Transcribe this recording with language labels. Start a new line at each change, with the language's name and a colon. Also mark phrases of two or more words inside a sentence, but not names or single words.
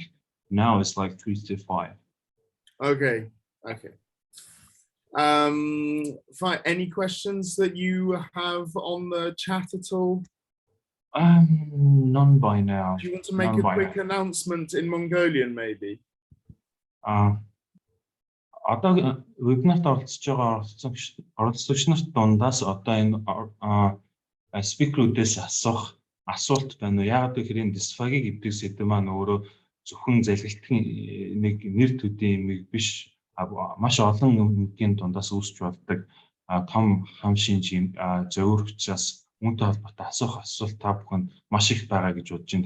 English: Now it's like 3 to 5. Okay, okay. Fine. Any questions that you have on the chat at all? None by now. Do you want to make a quick announcement in Mongolian, maybe?
Mongolian: Одоо вебинарт оролцож байгаа оролцогч нарт дундаас одоо энэ спикерүүдээс асуух асуулт байна уу? Яг тэгэхээр энэ дисфаги гэдэг сэдв маань өөрөө зөвхөн залгилтын нэг нэр төдийн юм биш, маш олон юмгийн дундаас үүсч болдог том хам шинжийн зөвөрөгчөөс үүнтэй холбоотой асуух асуулт та бүхэнд маш их байгаа гэж бодож байна.